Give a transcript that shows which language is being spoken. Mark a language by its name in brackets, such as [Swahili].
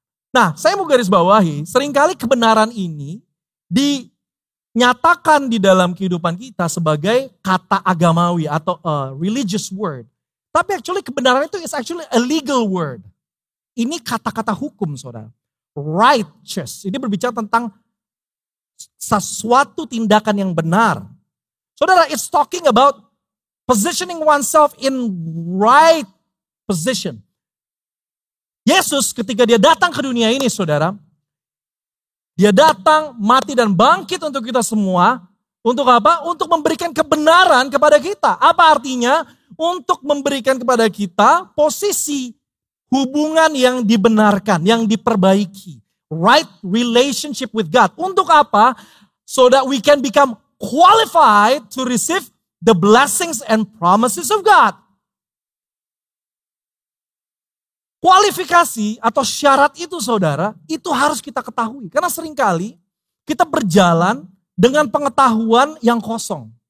[Indonesian] Nah, saya mau garis bawahi, seringkali kebenaran ini dinyatakan di dalam kehidupan kita sebagai kata agamawi atau [English] a religious word. [Indonesian] Tapi actually kebenaran itu [English] is actually a legal word. [Indonesian] Ini kata-kata hukum, saudara. Righteous, ini berbicara tentang sesuatu tindakan yang benar. [English] Saudara, it's talking about positioning oneself in right position. [Indonesian] Yesus ketika dia datang ke dunia ini, saudara, dia datang, mati dan bangkit untuk kita semua. Untuk apa? Untuk memberikan kebenaran kepada kita. Apa artinya? Untuk memberikan kepada kita posisi hubungan yang dibenarkan, yang diperbaiki. [English] Right relationship with God. [Indonesian] Untuk apa? [English] So that we can become qualified to receive the blessings and promises of God. [Indonesian] Kualifikasi atau syarat itu, saudara, itu harus kita ketahui. Karena seringkali kita berjalan dengan pengetahuan yang kosong.